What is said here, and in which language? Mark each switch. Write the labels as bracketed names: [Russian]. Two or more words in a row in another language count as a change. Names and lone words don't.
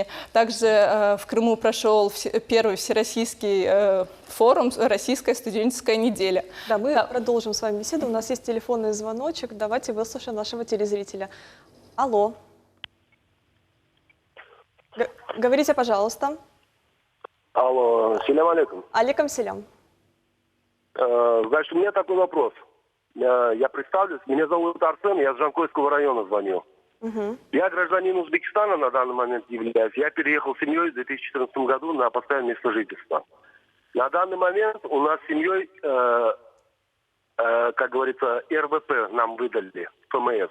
[Russian] Также в Крыму прошел первый всероссийский форум «Российская студенческая неделя». Да, мы продолжим с вами беседу. У нас есть телефонный звоночек. Давайте выслушаем нашего телезрителя. Алло. Говорите, пожалуйста. Алло, [Arabic] سلام عليكم. عليكم سلام. [Russian] Значит, у меня такой вопрос. Я представлюсь, меня зовут Арсен, я с Жанкойского района звоню. Я гражданин Узбекистана на данный момент являюсь. Я переехал с семьей в 2014 году на постоянное место жительства. На данный момент у нас с семьей, как говорится, РВП нам выдали, ФМС.